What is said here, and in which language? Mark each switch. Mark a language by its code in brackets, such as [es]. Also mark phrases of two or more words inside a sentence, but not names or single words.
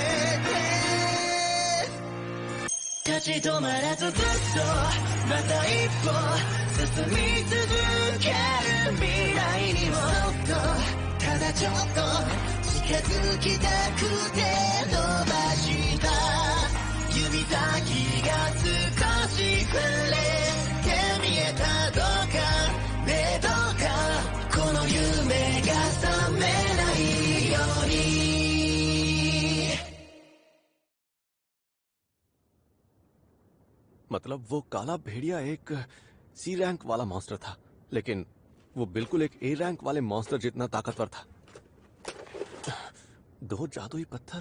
[ja] て、立ち止まらずずっとまた一歩進み続ける未来にもただちょっと近づきたくて伸ばした指先が少し触れて見えた、どうかね、どうかこの夢が覚めないように。 [hi] मतलब वो काला भेड़िया एक [en] C rank [hi] वाला मॉन्स्टर था, लेकिन वो बिल्कुल एक [en] A rank [hi] वाले मॉन्स्टर जितना ताकतवर था। दो जादुई पत्थर।